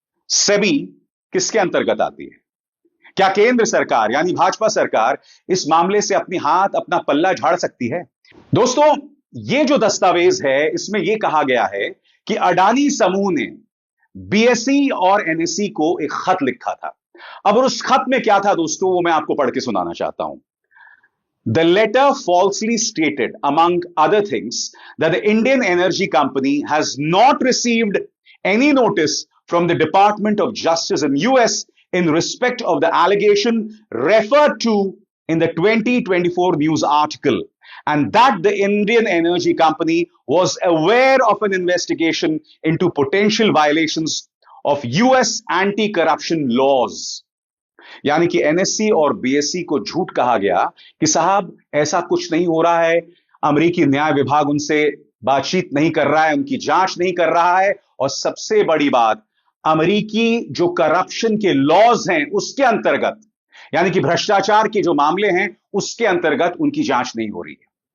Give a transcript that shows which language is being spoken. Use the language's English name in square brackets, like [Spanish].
[Hindi] सेबी किसके अंतर्गत आती है? क्या केंद्र सरकार यानी भाजपा सरकार इस मामले से अपनी हाथ अपना पल्ला झाड़ सकती है? दोस्तों, यह जो दस्तावेज है इसमें यह कहा गया है कि अडानी समूह ने बीएसई और एनएसई को एक खत लिखा था। अब उस खत में क्या था दोस्तों, वो मैं आपको पढ़ के सुनाना चाहता हूं। [English] The letter falsely stated, among other things, that the Indian Energy Company has not received any notice from the Department of Justice in US in respect of the allegation referred to in the 2024 news article, and that the Indian energy company was aware of an investigation into potential violations of US anti-corruption laws. [Hindi] यानी कि NSC और BSc को झूठ कहा गया कि साहब ऐसा कुछ नहीं हो रहा है, अमेरिकी न्याय विभाग उनसे बातचीत नहीं कर रहा है, उनकी जांच नहीं कर रहा है, और सबसे बड़ी बात, अमेरिकी जो करप्शन के लॉज हैं उसके अंतर्गत, यानी कि भ्रष्टाचार के जो मामले हैं उसके अंतर्गत उनकी जांच नहीं हो रही है।